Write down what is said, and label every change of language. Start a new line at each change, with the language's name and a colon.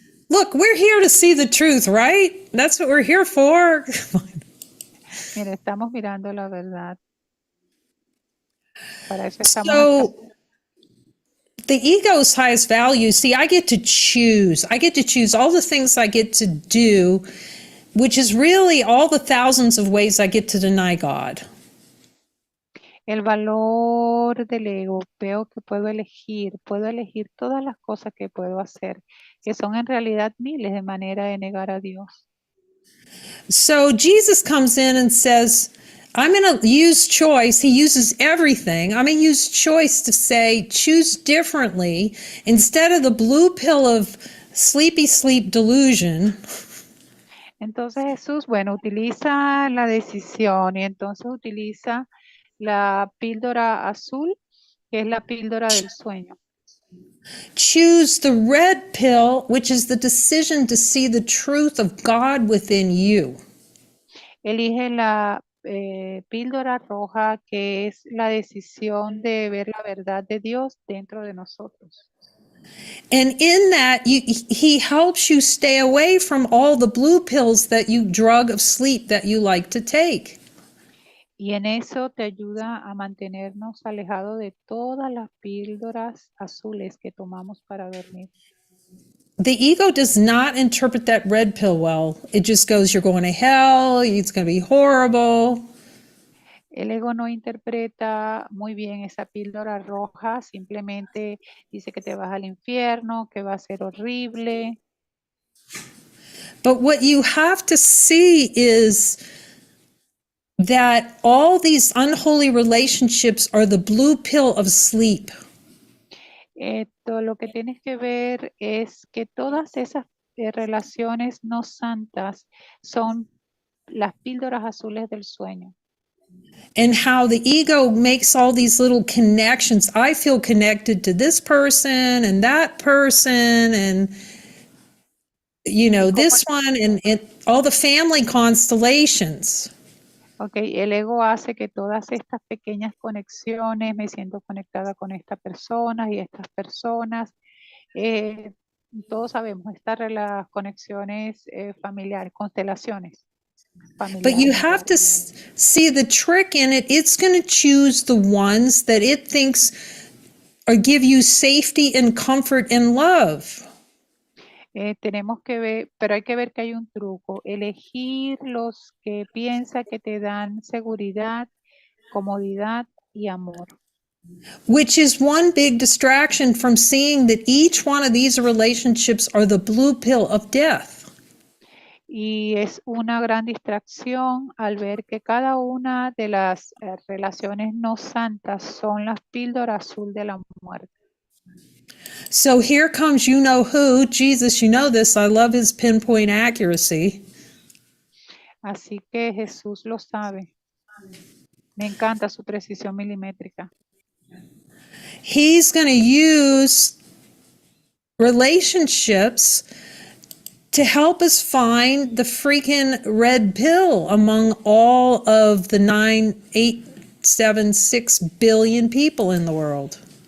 English: Look, we're here to see the truth, right? That's what we're here for.
Spanish: Mira, estamos mirando la verdad. Para eso estamos
English: So, the ego's highest value, see, I get to choose. I get to choose all the things I get to do, which is really all the thousands of ways I get to deny God.
Spanish: El valor del ego, veo que puedo elegir todas las cosas que puedo hacer, que son en realidad miles de maneras de negar a Dios.
English: So Jesus comes in and says, I'm going to use choice. He uses everything. I'm going to use choice to say, choose differently instead of the blue pill of sleepy sleep delusion.
Spanish: Entonces Jesús, bueno, utiliza la decisión y entonces utiliza la píldora azul, que es la píldora del sueño.
English: Choose the red pill, which is the decision to see the truth of God within you.
Spanish: Elige la píldora roja, que es la decisión de ver la verdad de Dios dentro de nosotros.
English: And in that, he helps you stay away from all the blue pills that you drug of sleep that you like to take.
Spanish: Y en eso te ayuda a mantenernos alejados de todas las píldoras azules que tomamos para dormir.
English: The ego does not interpret that red pill well. It just goes, you're going to hell, it's going to be horrible.
Spanish: El ego no interpreta muy bien esa píldora roja, simplemente dice que te vas al infierno, que va a ser horrible.
English: But what you have to see is that all these unholy relationships are the blue pill of sleep.
Spanish: Lo que tienes que ver es que todas esas relaciones no santas son las píldoras azules del sueño.
English: And how the ego makes all these little connections. I feel connected to this person and that person and this one and all the family constellations.
Spanish: Ok, el ego hace que todas estas pequeñas conexiones, me siento conectada con esta persona y estas personas, todos sabemos las conexiones familiares, constelaciones
English: But you
Spanish: familiares.
English: have to see the trick in it. It's going to choose the ones that it thinks or give you safety and comfort and love.
Spanish: Tenemos que ver, pero hay que ver que hay un truco, elegir los que piensa que te dan seguridad, comodidad y amor.
English: Which is one big distraction from seeing that each one of these relationships are the blue pill of death.
Spanish: Y es una gran distracción al ver que cada una de las relaciones no santas son las píldoras azul de la muerte.
English: So here comes you know who, Jesus, you know this, I love his pinpoint accuracy.
Spanish: Así que Jesús lo sabe. Me encanta su precisión milimétrica.
English: He's going to use relationships to help us find the freaking red pill among all of the 9, 8, 7, 6 billion people in the world.